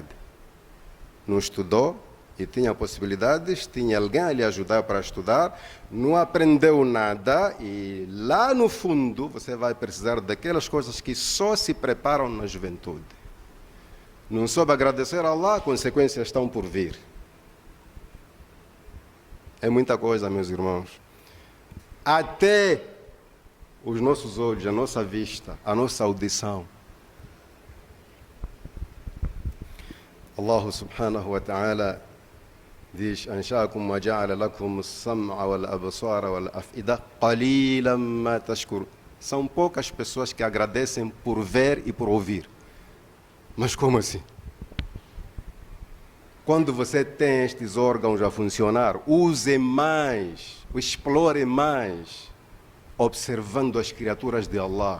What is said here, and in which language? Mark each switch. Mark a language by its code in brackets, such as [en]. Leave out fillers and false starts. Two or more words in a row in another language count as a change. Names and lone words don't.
[pt] Não estudou e tinha possibilidades, tinha alguém a lhe ajudar para estudar, não aprendeu nada e lá no fundo você vai precisar daquelas coisas que só se preparam na juventude. Não soube agradecer a Allah, consequências estão por vir. É muita coisa, meus irmãos. Até os nossos olhos, a nossa vista, a nossa audição. [ar] الله سبحانه وتعالى diz: أنشأكم وجعل لكم السمع والأبصار والأفئدة قليلا ما تشكرون. [pt] São poucas pessoas que agradecem por ver e por ouvir. Mas como assim? Quando você tem estes órgãos a funcionar, use mais, explore mais, observando as criaturas de Allah.